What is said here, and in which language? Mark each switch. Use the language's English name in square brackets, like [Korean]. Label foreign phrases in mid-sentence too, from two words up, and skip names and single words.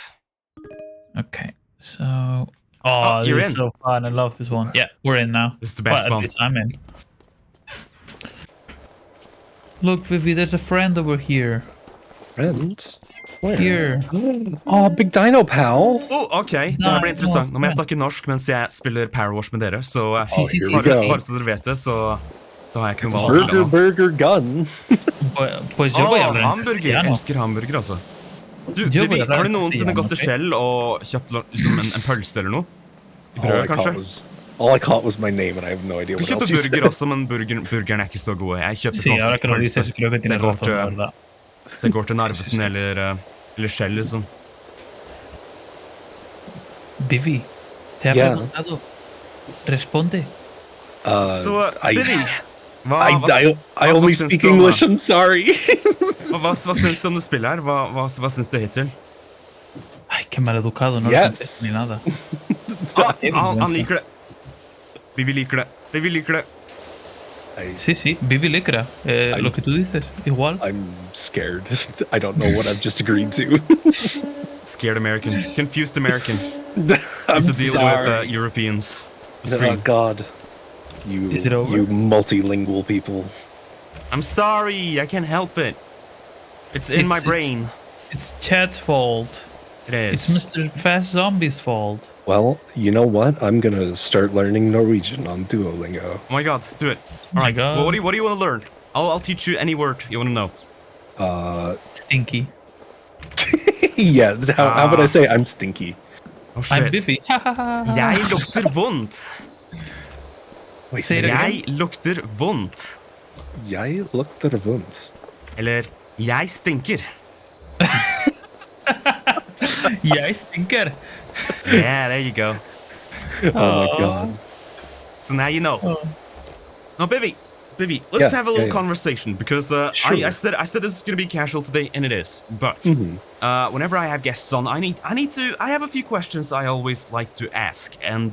[English] Okay, so. Oh, you're this is in. so fun. I love this one. Yeah, we're in now. This is the best Well, at one. least I'm in. Look, Vivi, there's a friend over here. Friend? Where? Here. Oh, Big Dino Pal. Oh, ok. [Norwegian] Det her blir interessant. Nå må jeg snakke norsk mens jeg spiller Powerwash med dere. Så [English] here we [Norwegian] bare, [English] go. [Norwegian] bare så dere vet det, så har jeg ikke noe valg. Burger Gun. [Spanish] Pues yo voy a hablar en [Norwegian] Hamburger. Jeg [Spanish] castellano. [Norwegian] elsker hamburger, altså. Du, [Spanish] Yo voy [Norwegian] Vivi, [Spanish] a hablar [Norwegian] har du [Spanish] en [Norwegian] noensinne gått til [Spanish] castellano, [Norwegian] Shell og kjøpt liksom en pølse eller noe? I brød, kanskje? [English] All I caught was my name, and I have no idea [Norwegian] Du [English] what [Norwegian] kjøpte [English] else you said. [Norwegian] burger også, men burgeren er ikke så gode. Jeg kjøpte [Spanish] Sí, ahora [Norwegian] faktisk [Spanish] que lo dices, [Norwegian] pølse. [Spanish] creo que tienes razón, la verdad. [Norwegian] Så jeg går til Narvesen eller Shell, liksom. [Spanish] Vivi, te ha [English] Yeah. [Spanish] preguntado. Responde. [Norwegian] Så, Vivi, [English] I only [Norwegian] syns [English] speak [Norwegian] du om [English] English. [Norwegian] det? [English] I'm sorry. [Norwegian] Hva syns du om det spillet her? Hva syns du hittil? [Spanish] Ay, qué maleducado, no [English] Yes. [Spanish] le contestes ni nada. [Norwegian] Han liker det. Vivi liker det. Vivi liker det. [Spanish] Sí, sí, Vivi licra. Lo que tú dices, igual. [English] I'm scared. I don't know what I've just agreed to. Scared American. Confused American. I'm To deal sorry. with Europeans. The Oh stream. God, you Is it over? you multilingual people. I'm sorry, I can't help it. It's in my brain. It's Chad's fault. It is. It's Mr. Fast Zombie's fault. Well, you know what? I'm gonna start learning Norwegian on Duolingo. Oh my god, do it. Oh my Alright, God. well, what do you want to learn? I'll teach you any word you want to know. Stinky. Yeah, how would I say I'm stinky? Oh I'm shit. Vivi. [Norwegian] Jeg lukter vondt. Wait, Say it say again. Jeg lukter vondt. Jeg lukter vondt. Eller, jeg stinker. Jeg stinker. [English] Yeah, there you go. Oh my God. So now you know. Now, Bivy, let's Yeah, have a little yeah. conversation because Sure. I said this is gonna be casual today, and it is. But whenever I have guests on, I have a few questions I always like to ask, and